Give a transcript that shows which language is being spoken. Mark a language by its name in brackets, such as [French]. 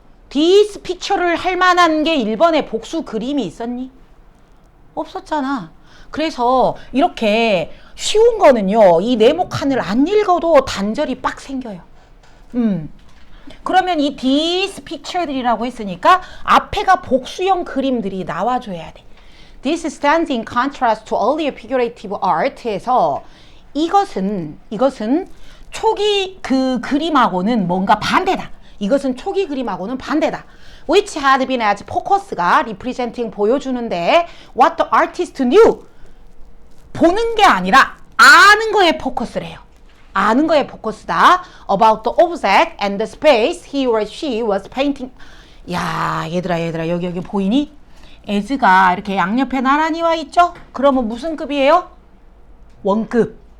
[English] These picture [Korean] 를 할 만한 게 1번에 복수 그림이 있었니? 없었잖아. 그래서 이렇게 쉬운 거는요. 이 네모칸을 안 읽어도 단절이 빡 생겨요. 그러면 이 these picture들이라고 했으니까 앞에가 복수형 그림들이 나와줘야 돼. [English] This stands in contrast to earlier figurative art에서 [Korean] 이것은 초기 그 그림하고는 뭔가 반대다. 이것은 초기 그림하고는 반대다. [English] Which had been as focus가 representing [Korean] 보여주는데 [English] what the artist knew [Korean] 보는 게 아니라 아는 거에 포커스래요. 아는 거에 포커스다. [English] About the object and the space he or she was painting. [Korean] 야 얘들아 여기 보이니? as가 이렇게 양옆에 나란히 와 있죠? 그러면 무슨 급이에요? 원급.